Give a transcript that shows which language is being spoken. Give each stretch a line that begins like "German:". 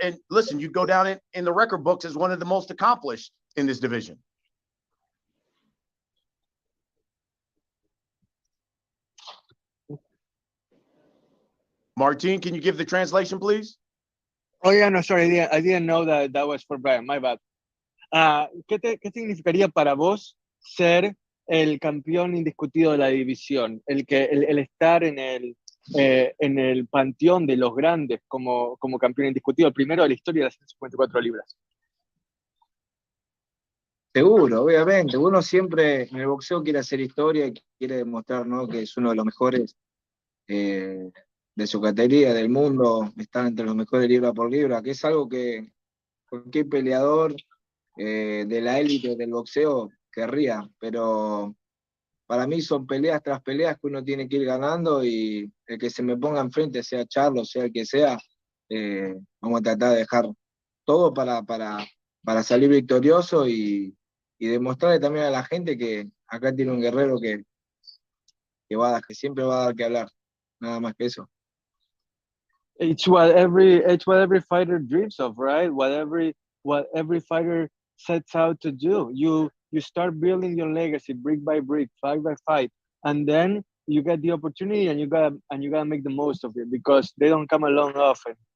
English: And listen, you go down in the record books as one of the most accomplished in this division. Martin, can you give the translation, please? Oh, yeah, no, sorry. I didn't know that was for Brian. My bad.
Spanish: ¿Qué significaría para vos ser el campeón indiscutido de la división? El estar en el panteón de los grandes como campeón indiscutido, el primero de la historia de las 154 libras. Seguro, obviamente. Uno siempre en el boxeo quiere hacer historia y quiere demostrar, ¿no?, que es uno de los mejores de su categoría, del mundo, estar entre los mejores libra por libra, que es algo que cualquier peleador de la élite del boxeo querría, pero para mí son peleas tras peleas que uno tiene que ir ganando, y el que se me ponga enfrente, sea Charlo, sea el que sea, vamos a tratar de dejar todo para salir victorioso y demostrarle también a la gente que acá tiene un guerrero que siempre va a dar que hablar, nada más que eso.
English: It's what every fighter dreams of, right? What every what every fighter sets out to do. You start building your legacy brick by brick, fight by fight, and then you get the opportunity and you gotta make the most of it because they don't come along often.